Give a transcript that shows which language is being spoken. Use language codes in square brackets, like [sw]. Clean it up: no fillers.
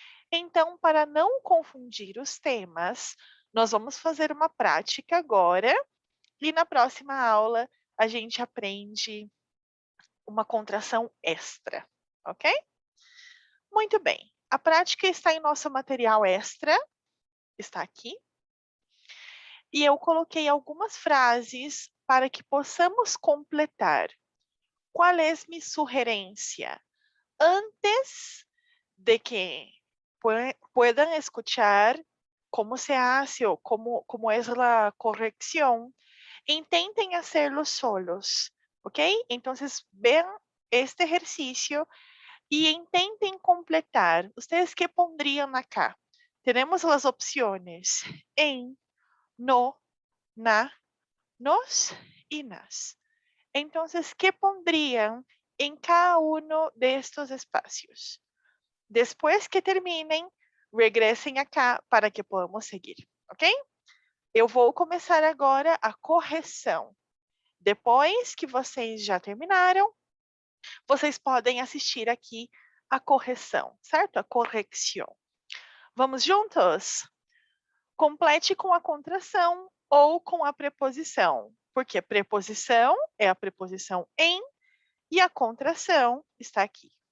[pt] Então, para não confundir os temas, nós vamos fazer uma prática agora e na próxima aula a gente aprende uma contração extra, ok? Muito bem. A prática está em nosso material extra, está aqui. E eu coloquei algumas frases para que possamos completar. [es] ¿Cuál es mi sugerencia? Antes de que puedan escuchar cómo se hace o cómo es la corrección, intenten hacerlo solos, ¿ok? Entonces, vean este ejercicio y intenten completar. ¿Ustedes qué pondrían acá? Tenemos las opciones en, no, na, nos y nas. Entonces, ¿qué pondrían en cada uno de estos espacios? [pt] Después que terminem, regressem acá para que podamos seguir, ok? Eu vou começar agora a correção. Depois que vocês já terminaram, vocês podem assistir aqui a correção, certo? A correção. Vamos juntos? Complete com a contração ou com a preposição, porque a preposição é a preposição em e a contração está aqui.